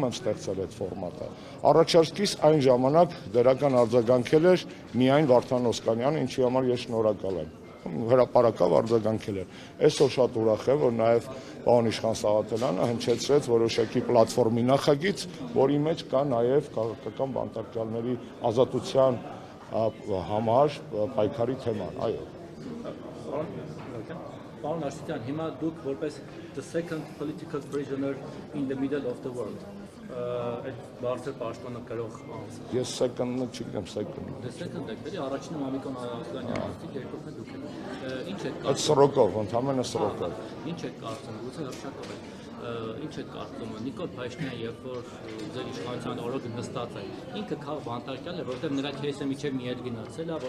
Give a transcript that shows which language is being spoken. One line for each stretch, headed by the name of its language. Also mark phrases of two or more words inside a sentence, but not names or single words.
Armenian: եմ ստեղծել այդ ֆորմատը։ Առաջարկիս այն ժամանակ դրական արձագանքել էր միայն Վարդան Օսկանյանը, ինչի համար ես շնորհակալ եմ։ Հրապարակավ արձագանքել էր։ Այսօր շատ ուրախ եմ, որ նաև պարոն Իշխան Սաղաթելյանը հնչեցրեց որոշակի պլատֆորմի նախագիծ, որի մեջ կա նաև քաղաքական բանտարկյալների ազատության համար պայքարի թեման, այո։ Պարոն Աշտյան, հիմա դուք որպես
English: the second political prisoner in the middle of the world
Armenian: այդ բարձր պաշտոնը կրող անձ։ Ես second-ը չգիտեմ second-ը։
English: The second
Armenian: եք, էլի առաջինը Մամիկոն Ասլանյանը ասի, երկրորդը դուք եք։ Ինչ եք Այդ սրոկով, ընդհանրապես սրոկով։ Ինչ եք կարծում, գուցե հրաշքով եք։ Ինչ եք կարծում, Նիկոլ Փաշինյանը, երբ որ ձեր իշխանության օրոք նստած է, ինքը քաղ բանտարկյալ է, որովհետև նրա քեյսը միջև մի էլ գնացել է, որ